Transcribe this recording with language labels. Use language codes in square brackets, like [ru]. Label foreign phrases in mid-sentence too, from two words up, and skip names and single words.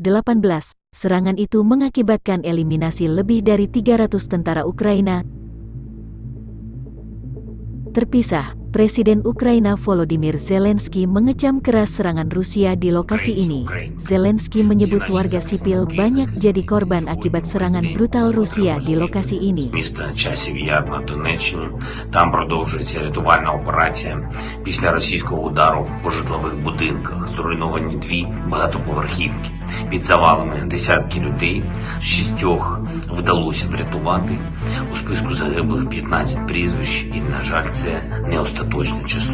[id] Serangan itu mengakibatkan eliminasi lebih dari 300 tentara Ukraina. Terpisah, Presiden Ukraina Volodymyr Zelensky mengecam keras serangan Rusia di lokasi ini. Zelensky menyebut warga sipil banyak jadi korban akibat serangan brutal Rusia di lokasi ini. [uk] Місто Часів Яр на Донеччині. Там продовжується рятувальна операція. Після російського удару по житлових будинках зруйновані 2 багатоповерхівки. Під завалами десятки людей, 6 вдалося врятувати. У списку загиблих 15 прізвищ і, на жаль, це не остаточне число.